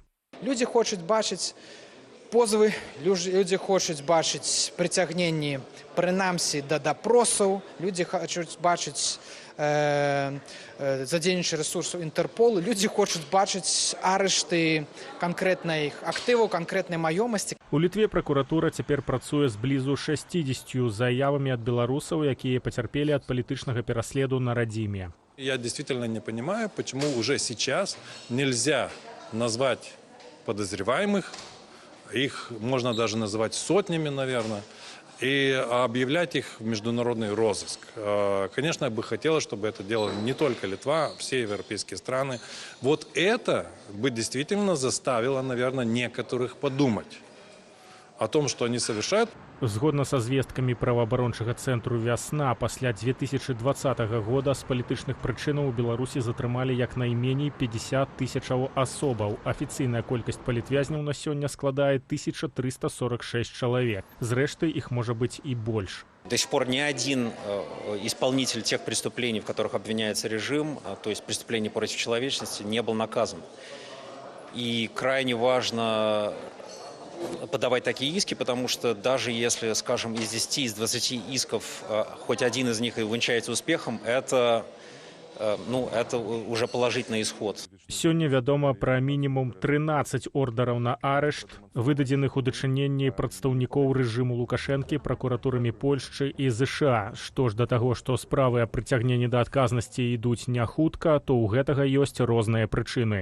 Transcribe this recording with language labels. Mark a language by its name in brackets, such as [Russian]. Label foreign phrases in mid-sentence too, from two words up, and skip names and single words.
[Belarusian] Людзі хочуць бачыць позовы, людзі хочуць бачыць прыцягненні, прынамсі, да дапросаў, людзі хочуць бачыць задзейнічаць рэсурсу Інтэрполу, людзі хочуць бачыць арышты канкрэтных актываў, канкрэтнай маёмасці. У Літве пракуратура цяпер працуе з блізу 60 заявамі ад беларусаў, якія пацярпелі ад палітычнага пераследу на радзіме. [Russian] Я действительно не понимаю, почему уже сейчас нельзя назвать подозреваемых, их можно даже называть сотнями, наверное, и объявлять их в международный розыск. Конечно, я бы хотела, чтобы это делала не только Литва, а все европейские страны. Вот это бы действительно заставило, наверное, некоторых подумать о том, что они совершают. [Belarusian] Згодна са звесткамі праваабарончага цэнтру «Вясна», пасля 2020 года з палітычных прычынаў у Беларусі затрымалі як найменей 50 тысячаў асобаў. Афіцыйная колькасць палітвязняў на сёння складае 1346 чалавек. Зрэшты, іх можа быць і больш. [Russian] До сих пор ни один исполнитель тех преступлений, в которых обвиняется режим, то есть преступлений против человечности, не был наказан. И крайне важно подавать такие иски, потому что даже если, скажем, из 10, из 20 исков хоть один из них и увенчается успехом, это уже положительный исход. [Belarusian] Сёння вядома пра мінімум 13 ордараў на арышт, выдадзеных у дачыненні прадстаўнікоў рэжыму Лукашэнкі пракуратурамі Польшчы і ЗША. Што ж да таго, што справы аб прыцягненні да адказнасці ідуць не хутка, то ў гэтага ёсць розныя прычыны.